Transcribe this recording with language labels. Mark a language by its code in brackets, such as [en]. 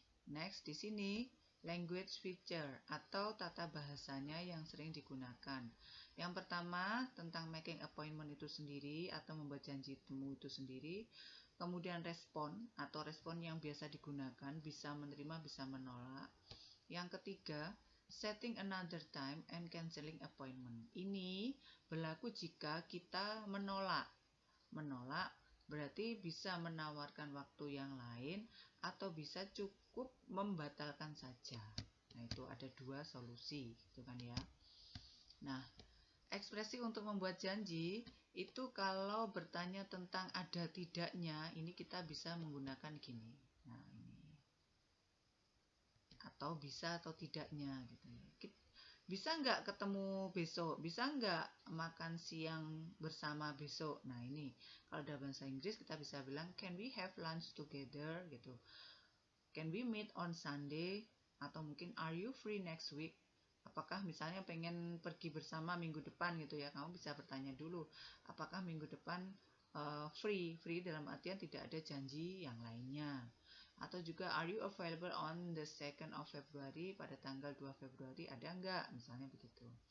[id] Next, di sini [en] language feature [id] atau tata bahasanya yang sering digunakan. Yang pertama tentang [en] making appointment [id] itu sendiri atau membuat janji temu itu sendiri. Kemudian respon atau respon yang biasa digunakan bisa menerima bisa menolak. Yang ketiga [en] setting another time and cancelling appointment. [id] Ini berlaku jika kita menolak. Menolak berarti bisa menawarkan waktu yang lain atau bisa cukup membatalkan saja. Nah, itu ada 2 solusi, gitu kan ya. Nah, ekspresi untuk membuat janji itu kalau bertanya tentang ada tidaknya, ini kita bisa menggunakan gini. Nah, ini. Atau bisa atau tidaknya gitu ya. Bisa nggak ketemu besok? Bisa nggak makan siang bersama besok? Nah, ini kalau dalam bahasa Inggris kita bisa bilang [en] can we have lunch together [id] gitu. [en] Can we meet on Sunday? [id] Atau mungkin [en] are you free next week? [id] Apakah misalnya pengen pergi bersama minggu depan gitu ya, kamu bisa bertanya dulu apakah minggu depan free dalam artian tidak ada janji yang lainnya. Atau juga [en] are you available on the 2nd of February, [id] pada tanggal 2 Februari ada enggak, misalnya begitu.